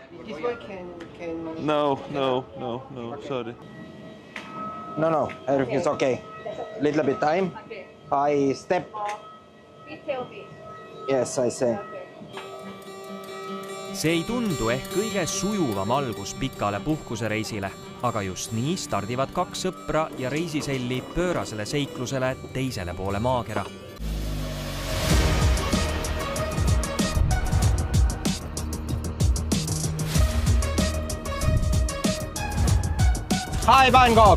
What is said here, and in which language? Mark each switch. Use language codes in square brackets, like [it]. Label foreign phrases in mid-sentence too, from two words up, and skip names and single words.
[en] This one can... No, sorry. No, everything's okay. Little bit time. Okay. I step. Please tell me. Yes, I say. [et] See ei tundu ehk kõige sujuvam algus pikale puhkusereisile, aga just nii stardivad kaks sõpra ja reisiselli pöörasele seiklusele teisele poole maakera. [en] Hi, Bangkok!